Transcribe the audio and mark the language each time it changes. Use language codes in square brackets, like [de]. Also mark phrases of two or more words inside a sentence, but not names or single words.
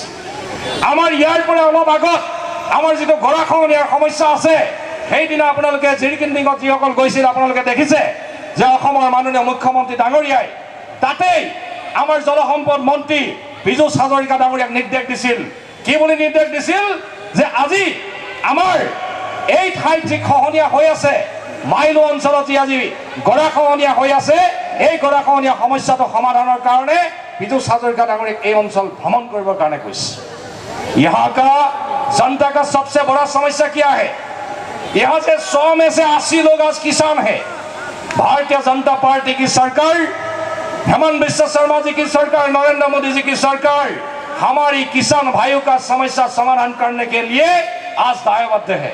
[as] আমাৰ ইয়াৰ পৰা অলপ আগত আমাৰ যিটো গৰাখহনীয়াৰ সমস্যা আছে, সেইদিনা আপোনালোকে জেৰিকিন্ডিঙত যিসকল গৈছিল আপোনালোকে দেখিছে যে অসমৰ মাননীয় মুখ্যমন্ত্ৰী ডাঙৰীয়াই তাতেই আমাৰ জলসম্পদ মন্ত্ৰী পীযুষ হাজৰিকা ডাঙৰীয়াক নিৰ্দেশ দিছিল। কি বুলি নিৰ্দেশ দিছিল? যে আজি আমাৰ এই ঠাইত যি খহনীয়া হৈ আছে, মাইলো অঞ্চলত যি আজি গৰাখহনীয়া হৈ আছে, এই গৰাখহনীয়া সমস্যাটো সমাধানৰ কাৰণে পীযুষ হাজৰিকা ডাঙৰীয়াক এই অঞ্চল ভ্ৰমণ কৰিবৰ কাৰণে কৈছে। [hi] यहाँ का जनता का सबसे बड़ा समस्या क्या है? यहाँ से 100 में से 80 लोग आज किसान हैं। भारतीय जनता पार्टी की सरकार, हेमंत बिश्व शर्मा जी की सरकार, नरेंद्र मोदी जी की सरकार हमारी किसान भाइयों का समस्या समाधान करने के लिए आज दायबद्ध है।